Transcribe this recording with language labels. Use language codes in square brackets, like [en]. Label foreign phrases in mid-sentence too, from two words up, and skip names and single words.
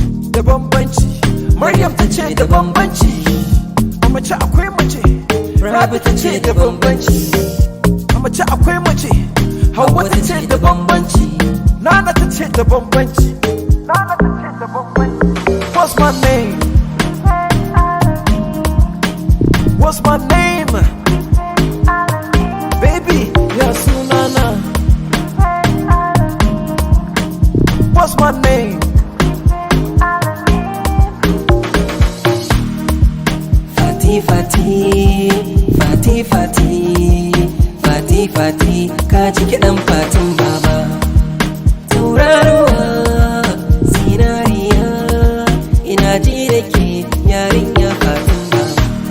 [ha] Da bambanci. Maryam ta ce da bambanci. A mace akwai mace. Rabi ta ce da bambanci. A mace akwai mace. Hauwa ta ce da bambanci. Nana ta ce da bambanci. Nana ta ce da bambanci. [en] What's my name? What's my name? Baby, [ha] ya sunana. [en] What's my name? [ha] Fati, Fati, Fati, Fati, Fati, Fati, ka ji kiɗan Fatin Baba. Tauraruwa, zinariya, ina ji da ke yarinya Fatin Baba.